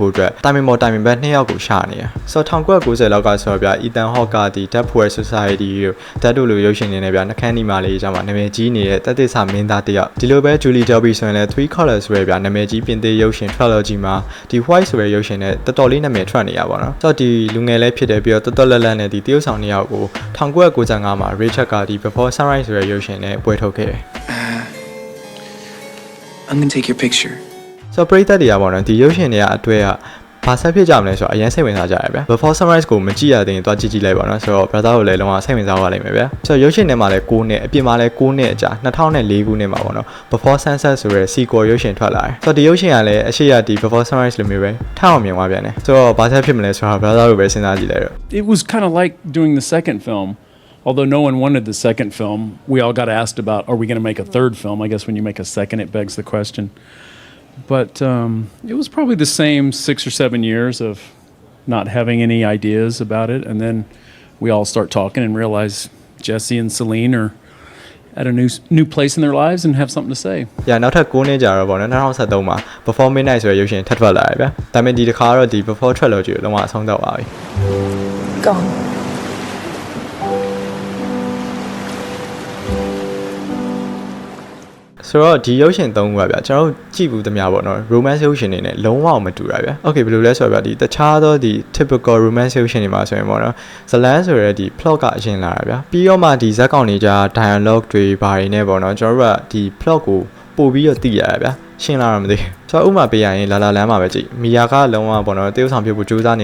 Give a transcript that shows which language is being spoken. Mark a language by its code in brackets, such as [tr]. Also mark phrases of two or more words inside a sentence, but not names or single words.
[my] ဖို့အတွက်တိုင်မင်ဘက်2ယောက်ကိုရှာနေတယ်။ဆိုတော့1990လောက်ကဆိုတော့ဗျာ Ethan Hawke ကဒီ Dead Poets Society တို့ Dead တို့လိုရုပ်ရှင်တွေနဲ့ဗျာနှခမ်းနီမာလေးကြောင့်နာမည်ကြီးနေတဲ့တက်သစ်စာမင်းသားတယောက်ဒီလိုပဲ Julie Delpy ဆိုရင်လည်း Three Colors ဆိုရဲဗျာနာမည်ကြီးပြင်ရုပ်ရှင် trilogy မှာဒီ white ဆိုတဲ့ရုပ်ရှင်နဲ့တော်တော်လေးနာမည်ထွက်နေရပါတော့။ဆိုတော့ဒီလူငယ်လေးဖြစ်တယ်ပြီးတော့တော်တော်လက်လက်နဲ့ဒီတရုပ်ဆောင်2ယောက်ကို1995မှာ Rachel ကဒီ Before Sunrise ဆိုတဲ့ရုပ်ရှင်နဲ့ပွဲထုတ်ခဲ့တယ် [en] I'm going to take your picture. [my] ဆိုတော့ပရိသတ်တွေကပေါ့နော်ဒီရုပ်ရှင်တွေကအတွေ့အဘာဆက်ဖြစ်ကြမလဲဆိုတော့အရင်စိတ်ဝင်စားကြရဗျာ Before Sunrise ကိုမကြည့်ရသေးရင်တွားကြည့်လိုက်ပါတော့ဆိုတော့ brother ကိုလည်းလုံးဝစိတ်ဝင်စားသွားလိမ့်မယ်ဗျာဆိုတော့ရုပ်ရှင်ထဲမှာလည်း6နှစ်အပြင်မှာလည်း6နှစ်အကြာ2004ခုနှစ်မှာပေါ့နော် Before Sunset ဆိုတဲ့ sequel ရုပ်ရှင်ထွက်လာတယ်ဆိုတော့ဒီရုပ်ရှင်ကလည်းအရှိရဒီ Before Sunrise လိုမျိုးပဲထအောင်မြင်သွားပြန်တယ်ဆိုတော့ဘာဆက်ဖြစ်မလဲဆိုတော့ brother ကိုပဲစဉ်းစားကြည့်လိုက်တော့ [en] It was kind of like doing the second film. Although no one wanted the second film, we all got asked about, are we going to make a third film? I guess when you make a second, it begs the question. But it was probably the same 6 or 7 years of not having any ideas about it. And then we all start talking and realize Jesse and Celine are at a new place in their lives and have something to say. Yeah, [my] နောက်ထပ်9နှစ်ကြာတော့ပေါ့နော်2013မှာ Before Midnight ဆိုတဲ့ရုပ်ရှင်ထပ်ထွက်လာတယ်ဗျာဒါပေမဲ့ဒီတစ်ခါတော့ဒီ Before Trilogy ကိုလုံးဝအဆုံးသတ်သွားပြီ [en] Gone. [my] ဆိုတော့ဒီရုပ်ရှင်3ခုပါဗျာကျွန်တော်တို့ကြည့်ဘူးသမျှပေါ့နော် romance ရုပ်ရှင်တွေနဲ့လုံးဝမတူတာဗျာ Okay ဘယ်လိုလဲဆိုတော့ဗျာဒီတခြားသောဒီ [en] typical romance [my] ရုပ်ရှင်တွေမှာဆိုရင်ပေါ့နော်ဇလန်းဆိုရဲဒီ plot ကအရင်လာတာဗျာပြီးတော့မှဒီဇက်ကောင်တွေကြား dialogue တွေဘာတွေနဲ့ပေါ့နော်ကျွန်တော်တို့ကဒီ plot ကိုပို့ပြီးတော့သိရတာဗျာရှင်းလာတော့မသိဆိုတော့ဥမာပေးရရင်လာလမ်းမှာပဲကြည့်မီယာကလုံးဝပေါ့နော်တရုတ်ဆောင်ပြဖို့ကြိုးစား